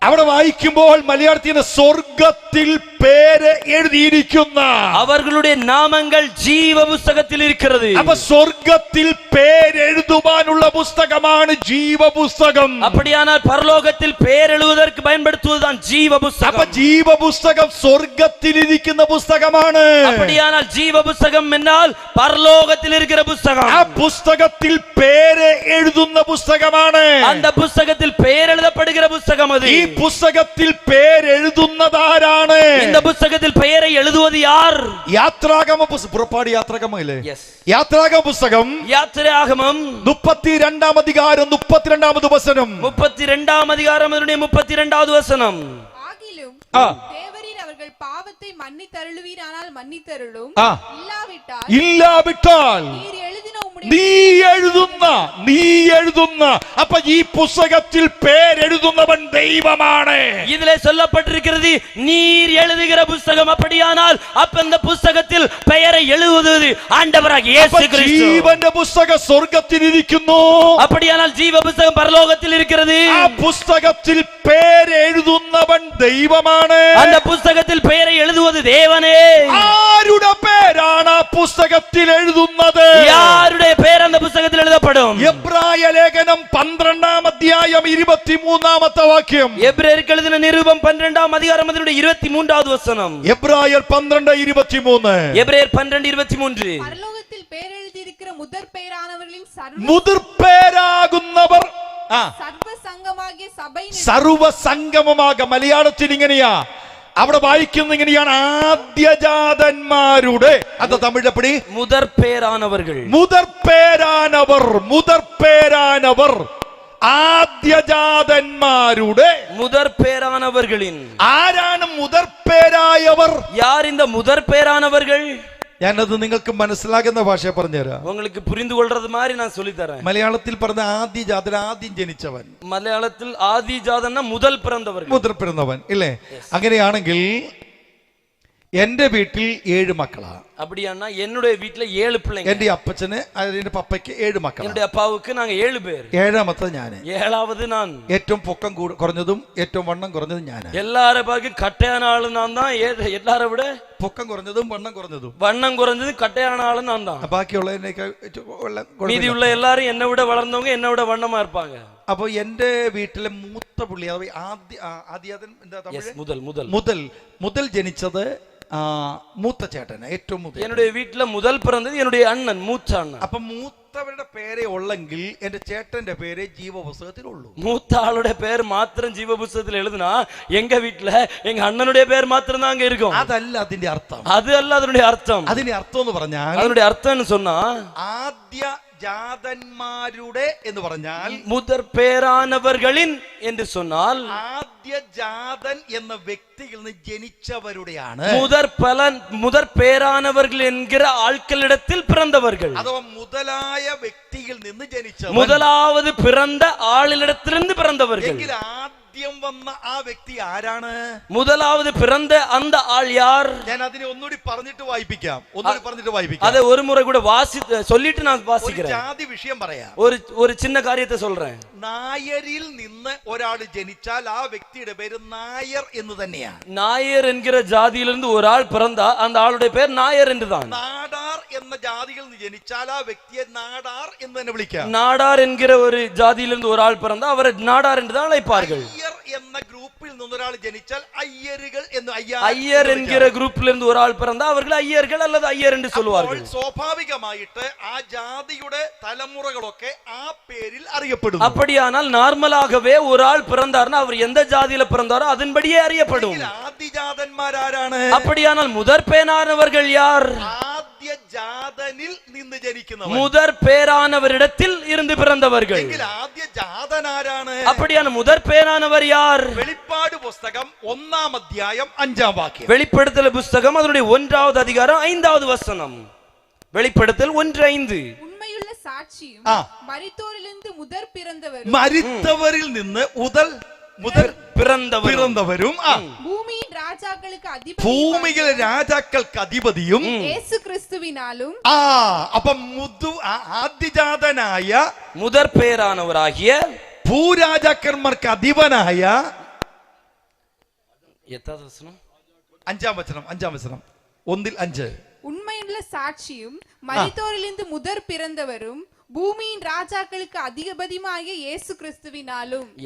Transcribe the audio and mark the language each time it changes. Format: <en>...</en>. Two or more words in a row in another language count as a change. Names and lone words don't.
<ml>അവിടെ വായിക്കുമ്പോൾ മലയാളത്തിൽ സ്വർഗത്തിൽ പേര് എഴുതിയിരിക്കുന്ന,</ml> <ta>அவர்களுடைய நாமங்கள் ஜீவ புத்தகத்தில் இருக்கிறது.</ta> <ml>അപ്പൊ സ്വർഗത്തിൽ പേരെഴുതുവാനുള്ള പുസ്തകമാണ് ജീവപുസ്തകം.</ml> <ta>அப்படியானால் பரலோகத்தில் பெயர் எழுதுவதற்கு பயன்படுத்துவதுதான் ஜீவ</ta> <ml>അപ്പൊ</ml> <ta>புத்தகம்.</ta> <ml>ജീവപുസ്തകം സ്വർഗത്തിലിരിക്കുന്ന പുസ്തകമാണ്.</ml> <ta>அப்படியானால் ஜீவ புத்தகம் என்றால் பரலோகத்தில் இருக்கிற புத்தகம்.</ta> <ml>ആ പുസ്തകത്തിൽ പേര് എഴുതുന്ന പുസ്തകമാണ്.</ml> <ta>அந்த புத்தகத்தில் பெயர் எழுதப்படுகிற புத்தகம் அது.</ta> <ml>ഈ പുസ്തകത്തിൽ പേരെഴുതുന്നതാരാണ്?</ml> <ta>இந்த புத்தகத்தில் பெயரை எழுதுவது யார்?</ta> <ml>യാത്രാഗമ പുറപ്പാട് യാത്രാഗമല്ലേ?</ml> <en>Yes.</en> <ml>യാത്രാഗമ പുസ്തകം</ml> <ta>யாத்திராகமம்</ta> <ml>32-ാം അധികാരം 32-ാമത് വചനം.</ml> <ta>32-ஆம் அதிகாரம் அதனுடைய 32வது வசனம். ஆகிலும் ஆ. தேவரீர் அவர்கள் பாவத்தை மன்னித்தருளுவீரானால் மன்னித்தருளும், ஆ. இல்லாவிட்டால்</ta> <ml>ഇല്ലാവിട്ടാൽ</ml> <ta>நீர் எழுதின உம்முடைய</ta> <ml>നീ എഴുതുന്ന നീ എഴുതുന്ന. അപ്പൊ ഈ പുസ്തകത്തിൽ പേരെഴുതുന്നവൻ ദൈവമാണ്.</ml> <ta>இதிலே சொல்லப்பட்டிருக்கிறது நீர் எழுதுகிற புஸ்தகம். அப்படியானால் அப்ப இந்த புஸ்தகத்தில் பெயரை எழுதுவது ஆண்டவராகிய இயேசு கிறிஸ்து.</ta> <ml>ജീവന്റെ പുസ്തകം സ്വർഗ്ഗത്തിൽ ഇരിക്കുന്നു.</ml> <ta>அப்படியானால் ஜீவ புஸ்தகம் பரலோகத்தில் இருக்கிறது.</ta> <ml>ആ പുസ്തകത്തിൽ പേരെഴുതുന്നവൻ ദൈവമാണ്.</ml> <ta>அந்த புஸ்தகத்தில் பெயரை எழுதுவது தேவனே.</ta> <ml>ആരുടെ പേരാണ് ആ പുസ്തകത്തിൽ എഴുതുന്നത്?</ml> <ta>யாருடைய பெயர் அந்த புஸ்தகத்தில் எழுதப்படும்?</ta> <ml>എബ്രായ ലേഖനം 12-ാം അധ്യായം 23-ാമത്തെ വാക്യം.</ml> <ta>எபிரேயருக்கு எழுதின நிருபம் 12-ஆம் அதிகாரம் அதனுடைய 23வது வசனம்.</ta> <ml>എബ്രായർ 12:23.</ml> <ta>எபிரேயர் 12:23. பரலோகத்தில் பேரெழுதியிருக்கிற முதற் பெயரானவர்களின்</ta> <ml>മുതിർപ്പേരാകുന്നവർ</ml> <ta>சர்வ சங்கமாகிய சபை</ta> <ml>സർവസംഗമമാക. മലയാളത്തിൽ ഇങ്ങനെയാ, അവിടെ വായിക്കുന്ന ഇങ്ങനെയാണ്, ആദ്യജാതന്മാരുടെ. അത് തമിഴപ്പടി</ml> <ta>முதற் பேரானவர்கள்.</ta> <ml>മുതിർപ്പേരാനവർ. മുതിർപ്പേരാനവർ ആദ്യജാതന്മാരുടെ.</ml> <ta>முதற் பேரானவர்களின்.</ta> <ml>ആരാണ് മുതിർപ്പേരായവർ?</ml> <ta>யார் இந்த முதற் பேரானவர்கள்?</ta> <ml>ഞാനത് നിങ്ങൾക്ക് മനസ്സിലാകുന്ന ഭാഷ പറഞ്ഞുതരാം.</ml> <ta>உங்களுக்கு புரிந்து கொள்றது மாதிரி நான் சொல்லி தரேன்.</ta> <ml>മലയാളത്തിൽ പറഞ്ഞ ആദ്യജാതൻ, ആദ്യം ജനിച്ചവൻ. മലയാളത്തിൽ ആദിജാതന മുതൽ പിറന്നവர்கள். മുതൽ പിറന്നവൻ ഇല്ലേ? അങ്ങനെയാണെങ്കിൽ എന്റെ വീട്ടിൽ 7 മക്കളാ.</ml> <ta>அப்படியானா என்னுடைய வீட்ல 7 பிள்ளைங்க.</ta> <ml>എന്റെ അപ്പച്ചന്, എന്റെ പപ്പയ്ക്ക് 7 മക്കളാ.</ml> <ta>என்னுடைய അപ്പാவுக்கு நாங்க 7 பேர்.</ta> <ml>7ാമത്തെ ഞാന്.</ml> <ta>7வது நான்.</ta> <ml>ഏറ്റവും പൊക്കം കുറഞ്ഞതും ഏറ്റവും വണ്ണം കുറഞ്ഞതും ഞാന്.</ml> <ta>எல்லார பாக்கு கட்டையான ஆளு நான் தான். எல்லார விட</ta> <ml>പൊക്കം കുറഞ്ഞതും വണ്ണം കുറഞ്ഞതും.</ml> <ta>வண்ணம் குறைஞ்சது கட்டையான ஆளு நான் தான்.</ta> <ml>ബാക്കിയുള്ളതിനേക്കാൾ</ml> <ta>மீதி உள்ள எல்லாரும் என்னை விட வளர்ந்தவங்க, என்னை விட வண்ணமா இருப்பாங்க.</ta> <ml>അപ്പൊ എന്റെ വീട്ടിലെ മൂത്ത പുള്ളി, അഥവാ ആദ്യജാതൻ, എന്താ തമിഴ്? മുതൽ ജനിച്ചത് മൂത്ത ചേട്ടന്, ഏറ്റവും മൂത്ത.</ml> <ta>என்னுடைய வீட்டுல முதல் பிறந்தது என்னுடைய அண்ணன், மூத்த அண்ணன்.</ta> <ml>അപ്പൊ മൂത്തവരുടെ പേരെ ഉള്ളെങ്കിൽ എന്റെ ചേട്ടന്റെ പേരെ ജീവപുസ്തകത്തിലുള്ളൂ.</ml> <ta>மூத்த ஆளுடைய பேர் மாத்திரம் ஜீவ புஸ்தகத்தில் எழுதுனா எங்க வீட்டுல எங்க அண்ணனுடைய பேர் மாத்திரம் தான் அங்க இருக்கும்.</ta> <ml>അതല്ല അതിന്റെ അർത്ഥം.</ml> <ta>அது அல்ல அதனுடைய அர்த்தம்.</ta> <ml>അതിന്റെ അർത്ഥം എന്ന് പറഞ്ഞാൽ,</ml> <ta>அதனுடைய அர்த்தம்னு சொன்னா,</ta> <ml>ആദ്യ ജാതന്മാരുടെ എന്ന് പറഞ്ഞാൽ</ml> <ta>முதற் பேரானவர்களின் என்று சொன்னால்,</ta> <ml>ആദ്യജാതൻ എന്ന വ്യക്തിയിൽ നിന്ന് ജനിച്ചവരുടെയാണ്.</ml> <ta>முதற் பேரானவர்கள் என்கிற ஆட்களிடத்தில் பிறந்தவர்கள்.</ta> <ml>അഥവാ മുതലായ വ്യക്തിയിൽ നിന്ന് ജനിച്ചവർ.</ml> <ta>முதலாவது பிறந்த ஆளிடத்திலிருந்து பிறந்தவர்கள்.</ta> <ml>എങ്കിൽ ആദ്യം വന്ന ആ വ്യക്തി ആരാണ്?</ml> <ta>முதலாவது பிறந்த அந்த ஆள் யார்?</ta> <ml>ഞാൻ അതിനെ ഒന്നുകൂടി പറഞ്ഞിട്ട് വായിപ്പിക്കാം.</ml> <ta>அதை ஒரு முறை கூட சொல்லிட்டு நான் வாசிக்கிறேன்.</ta> <ml>ജാതി വിഷയം പറയാം.</ml> <ta>ஒரு சின்ன காரியத்தை சொல்றேன்.</ta> <ml>നായരിൽ നിന്ന് ഒരാൾ ജനിച്ചാൽ ആ വ്യക്തിയുടെ പേര് നായർ എന്ന് തന്നെയാണ്.</ml> <ta>நாயர் என்கிற ஜாதியிலிருந்து ஒரு ஆள் பிறந்தா அந்த ஆளுடைய பேர் நாயர் என்றுதான்.</ta> <ml>നാടാർ എന്ന ജാതിയിൽ നിന്ന് ജനിച്ചാൽ ആ വ്യക്തിയെ നാടാർ എന്ന് തന്നെ വിളിക്കാം.</ml> <ta>நாடார் என்கிற ஒரு ஜாதியிலிருந்து ஒரு ஆள் பிறந்தா அவரை நாடார் என்றுதான் அழைப்பார்கள்.</ta> <ml>അയ്യർ എന്ന ഗ്രൂപ്പിൽ നിന്ന് ഒരാൾ ജനിച്ചാൽ അയ്യരുകൾ എന്ന്</ml> <ta>ஐயர் என்கிற குரூப்ல இருந்து ஒரு ஆள் பிறந்தா அவர்கள் ஐயர்கள் அல்லது ஐயர் என்று சொல்வார்கள்.</ta> <ml>സ്വാഭാവികമായിട്ട് ആ ജാതിയുടെ തലമുറകളൊക്കെ ആ പേരിൽ അറിയപ്പെടും.</ml> <ta>அப்படியானால் நார்மலாகவே ஒரு ஆள் பிறந்தார்னா அவர் எந்த ஜாதியில பிறந்தாரோ அதன்படியே அறியப்படும்.</ta> <ml>ആദ്യജാതന്മാരാരാണ്?</ml> <ta>அப்படியானால் முதற் பேரானவர்கள் யார்?</ta> <ml>ആദ്യജാതനിൽ നിന്ന് ജനിക്കുന്നവർ.</ml> <ta>முதற் பேரானவரிடத்தில் இருந்து பிறந்தவர்கள்.</ta> <ml>ആദ്യജാതനാരാണ്?</ml> <ta>அப்படியான முதற் பேரானவர் யார்?</ta> <ml>വെളിപ്പാട് പുസ്തകം 1-ാം അധ്യായം 5-ാം വാക്യം.</ml> <ta>வெளிப்படுத்தல் புஸ்தகம் அதனுடைய 1வது அதிகாரம் 5வது வசனம். வெளிப்படுத்தல் 1:5. உண்மையுள்ள சாட்சியும் மரித்தோரிலிருந்து முதற் பிறந்தவரும்.</ta> <ml>മരിത്തവരിൽ നിന്ന് മുതൽ പിറന്നവരും ഭൂമിയിലെ രാജാക്കൾക്ക് അധിപതിയും യേശു ക്രിസ്തുവിനാലും. അപ്പം ആദ്യജാതനായ</ml> <ta>முதற் பேரானவராகிய</ta> <ml>ഭൂരാജാക്കന്മാർക്ക് അധിപനായ 5-ാം വചനം 1:5.</ml> <ta>உண்மையுள்ள சாட்சியும் மரித்தோரிலிருந்து முதற் பிறந்தவரும் பூமியின் ராஜாக்களுக்கு அதிபதியுமாகிய இயேசு கிறிஸ்துவினாலும்.</ta>